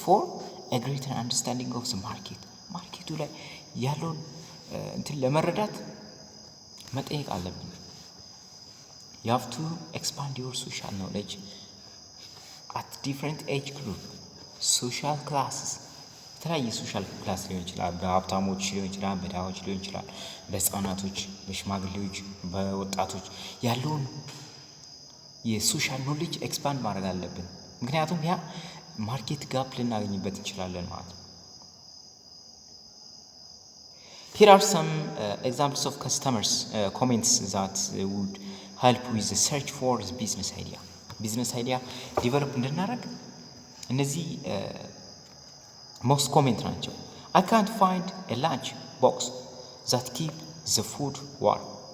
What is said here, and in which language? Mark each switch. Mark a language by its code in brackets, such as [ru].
[en] for a greater understanding of the market. [am] ማርኬቱ ላይ ያለውን እንትን ለመረዳት መጠየቅ አለብን። [en] You have to expand your social knowledge at different age group, social classes. [am] የተለያየ ሶሻል ክላስ ሊሆን ይችላል። በሀብታሞች ሊሆን ይችላል፣ በድሃዎች ሊሆን ይችላል፣ በህፃናቶች፣ በሽማግሌዎች፣ በወጣቶች ያለውን የሶሻል ኖሌጅ ኤክስፓንድ ማድረግ አለብን። ምክንያቱም ያ ማርኬት ጋፕ ልናገኝበት እንችላለን ማለት ነው። [en] Here are some examples of customers comments that would help with the search for the business idea. [am] ቢዝነስ አይዲያ ዲቨሎፕ እንድናደርግ እነዚህ most comment ናቸው። [en] I can't find a lunch box that keep the food warm.